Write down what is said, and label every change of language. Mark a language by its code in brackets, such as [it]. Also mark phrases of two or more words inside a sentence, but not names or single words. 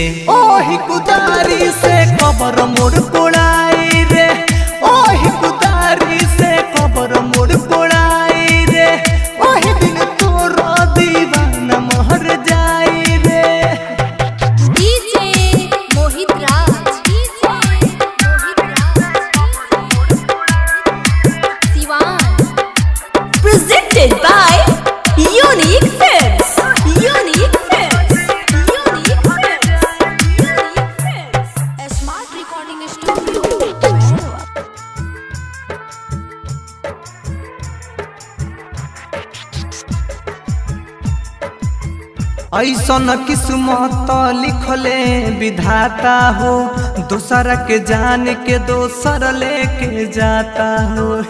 [bho] ओही कुदारी से कबर मोड़ कोड़ाई रे, ओही कुदारी से कबर मोड़ कोड़ाई रे, ओही दिन तोर दीवाना महर जाई रे। [en] DJ Mohit Raj. Siwan. Presented by Unique Films. Unique Films. Unique Films. Unique Films. Smart Recording Studio, Mehro. [bho] ऐसन किस्मत लिखले विधाता हो, दोसर के जान के दोसर लेके जाता हो।